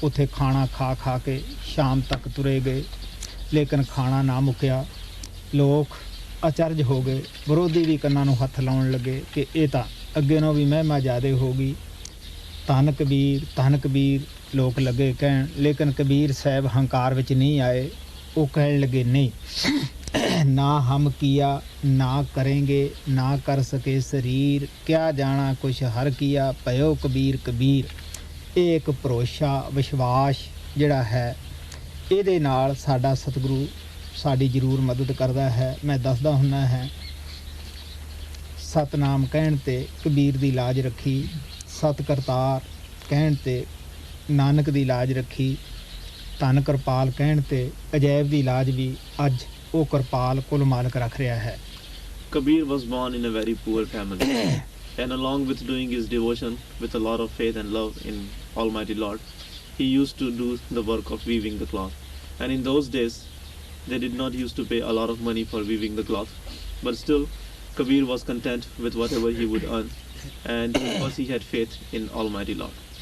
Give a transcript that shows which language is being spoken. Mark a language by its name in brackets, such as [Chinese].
[Punjabi] ਉੱਥੇ ਖਾਣਾ ਖਾ ਕੇ ਸ਼ਾਮ ਤੱਕ ਤੁਰੇ ਗਏ, ਲੇਕਿਨ ਖਾਣਾ ਨਾ ਮੁੱਕਿਆ। ਲੋਕ ਅਚਰਜ ਹੋ ਗਏ, ਵਿਰੋਧੀ ਵੀ ਕੰਨਾਂ ਨੂੰ ਹੱਥ ਲਾਉਣ ਲੱਗੇ ਕਿ ਇਹ ਤਾਂ ਅੱਗੇ ਨਾਲੋਂ ਵੀ ਮਹਿਮਾ ਜ਼ਿਆਦਾ ਹੋ ਗਈ। ਧੰਨ ਕਬੀਰ ਲੋਕ ਲੱਗੇ ਕਹਿਣ, ਲੇਕਿਨ ਕਬੀਰ ਸਾਹਿਬ ਹੰਕਾਰ ਵਿੱਚ ਨਹੀਂ ਆਏ। ਉਹ ਕਹਿਣ ਲੱਗੇ ਨਹੀਂ, [Hindi] ना हम किया ना करेंगे, ना कर सके शरीर, क्या जाना कुछ हर किया, भयो कबीर कबीर। [Punjabi] एक भरोसा विश्वास जिहड़ा है ਇਹਦੇ ਨਾਲ ਸਾਡਾ ਸਤਿਗੁਰੂ ਸਾਡੀ ਜ਼ਰੂਰ ਮਦਦ ਕਰਦਾ ਹੈ। ਮੈਂ ਦੱਸਦਾ ਹੁੰਦਾ ਹੈ, ਸਤਨਾਮ ਕਹਿਣ ਤੇ ਕਬੀਰ ਦੀ ਲਾਜ ਰੱਖੀ, ਸਤ ਕਰਤਾਰ ਕਹਿਣ ਤੇ ਨਾਨਕ ਦੀ ਲਾਜ ਰੱਖੀ, ਧੰਨ ਕਿਰਪਾਲ ਕਹਿਣ ਤੇ ਅਜੈਬ ਦੀ ਲਾਜ ਵੀ ਅੱਜ ਉਹ ਕਿਰਪਾਲ ਕੁਲ ਮਾਲਕ ਰੱਖ ਰਿਹਾ ਹੈ। [English] Kabir was born in a very poor family and along with doing his devotion with a lot of faith and love in Almighty Lord, he used to do the work of weaving the cloth. And in those days they did not used to pay a lot of money for weaving the cloth, but still Kabir was content with whatever he would earn, and because he had faith in Almighty Lord.